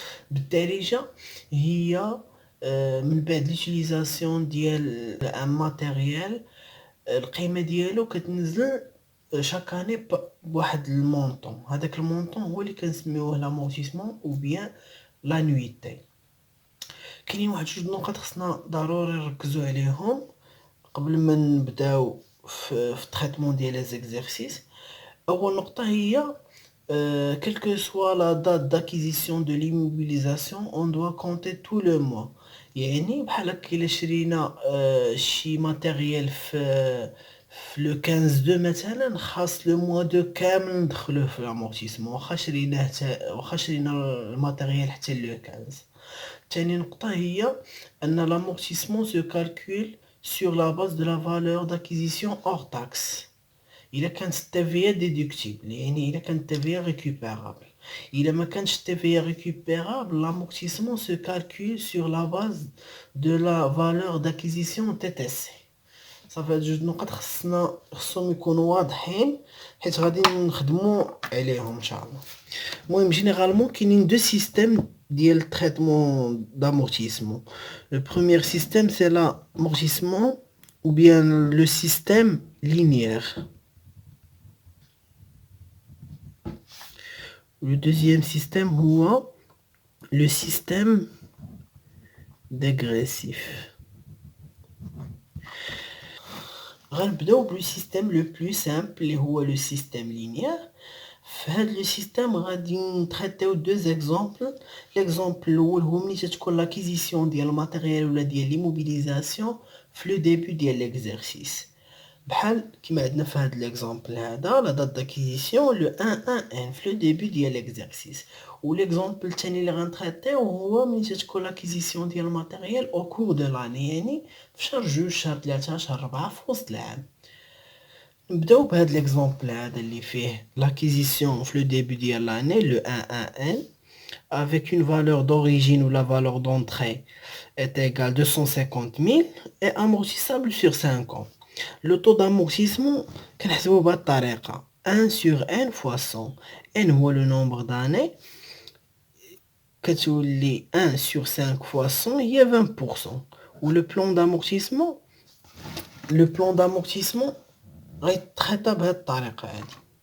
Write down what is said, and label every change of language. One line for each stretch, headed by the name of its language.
Arabic: بالدارجه هي من بعد ليوتيليزاسيون ديال ان ماتيريال القيمه ديالو كتنزل شاك اني بواحد المونطون. هذاك المونطون هو اللي كنسميوه لامورتيسمون او بيان لانويتي. كاينين واحد جوج نقط خصنا ضروري نركزوا عليهم قبل ما نبداو في التريتمون ديال لي زيكزيرسيس. اول نقطه هي
French: quelle que soit la date d'acquisition de l'immobilisation, on doit compter tout le mois.
Arabic: يعني بحال هكا الا شرينا شي ماتيريال في لو 15 دو مثلا، خاص لو موا دو كامل ندخلوه في الامورتيسمون، واخا شرينا الماتيريال حتى لو 15. تاني نقطة هي ان
French: l'amortissement se calcule sur la base de la valeur d'acquisition hors taxe.
Arabic: إلا كانت التافية ديدكتيبل، يعني إلا كانت التافية ريكوبيرابل. إلا ما كانش التافية ريكوبيرابل،
French: l'amortissement se calcule sur la base de la valeur d'acquisition TTC.
Arabic: صافي هاد جوج نقط خصهم يكونوا واضحين حيت غادي نخدموا عليهم ان شاء الله. المهم جينيرالمون كاينين دو سيستيم ديال تريتمون d'amortissement.
French: Le premier système c'est l'amortissement ou bien le système linéaire. Le deuxième système
Arabic: هو
French: le système dégressif.
Arabic: غنبداو بلو سيستيم لو بلو سامبل اللي هو لو سيستيم لينيير. في هاد لو سيستيم غادي نتريتيو دو زيكزامبل. ليكزامبل الاول هو ملي تتكون لاكيزيسيون ديال الماتيريال ولا ديال ليموبيليزاسيون في لو ديبي ديال ليكزيرسيس. بحال كيما عندنا في هاد ليكزامبل هذا لا دات داكيزيسيون لو 1 1 ان في لو ديبي ديال ليكزيرسيس. وليكزامبل الثاني اللي غنتريتيو هو ملي تتكون لاكيزيسيون ديال الماتيريال او كور دو لاني، يعني في شهر جوج شهر 3 شهر 4 في وسط العام. نبداو بهاد ليكزامبل هذا اللي فيه لاكيزيسيون في لو ديبي ديال لاني لو 1 1 ان
French: avec une valeur d'origine ou la valeur d'entrée est égale 250 000 et amortissable sur 5 ans. Le taux d'amortissement
Arabic: كنحسبوه بهاد الطريقة
French: 1 sur n fois 100. n هو le nombre d'années،
Arabic: كتولي
French: 1 sur 5 fois 100 هي 20%.
Arabic: و
French: le plan d'amortissement
Arabic: غيتخطى بهاد الطريقة هادي.